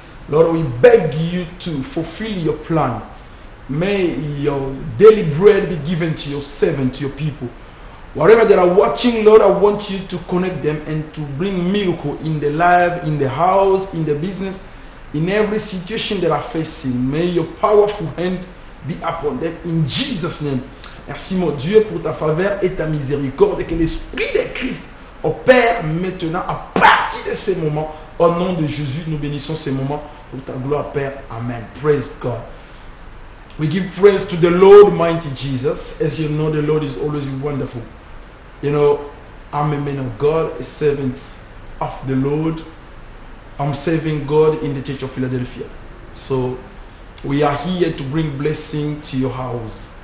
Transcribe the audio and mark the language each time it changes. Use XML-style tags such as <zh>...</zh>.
<en>Lord, we beg you to fulfill your plan. May your daily bread be given to your servant, to your people. Wherever they are watching, Lord, I want you to connect them and to bring miracle in the life, in the house, in the business, in every situation they are facing. May your powerful hand be upon them in Jesus' name.</en> <fr>Merci mon Dieu pour ta faveur et ta miséricorde, et que l'Esprit de Christ opère maintenant à partir de ces moments. Au nom de Jésus, nous bénissons ces moments pour ta gloire, Père.</fr> <en>Amen. Praise God. We give praise to the Lord, mighty Jesus. As you know, the Lord is always wonderful. You know, I'm a man of God, a servant of the Lord. I'm serving God in the Church of Philadelphia. So, we are here to bring blessing to your house.</en>